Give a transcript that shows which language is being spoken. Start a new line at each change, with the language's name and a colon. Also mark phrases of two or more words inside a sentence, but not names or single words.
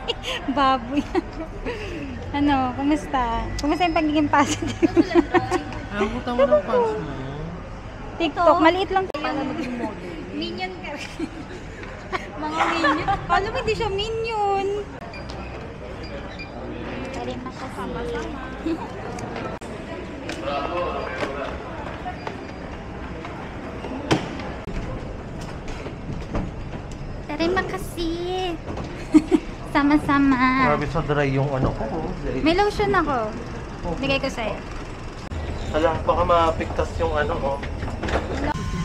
Filipino: Baboy. Ano, kumusta? Kumusta yung pagiging positive? Ayaw ko tama ng pants mo. TikTok, maliit lang. Minion ka. Mga minion. Alam mo, hindi siya minion. Pwede makasama-sama.
Indonesian: Terima kasih.
Filipino: Sama-sama. Grabe sa dry yung ano ko. May lotion ako. Bigay ko sa'yo. Alam, baka mapigtas yung ano ko.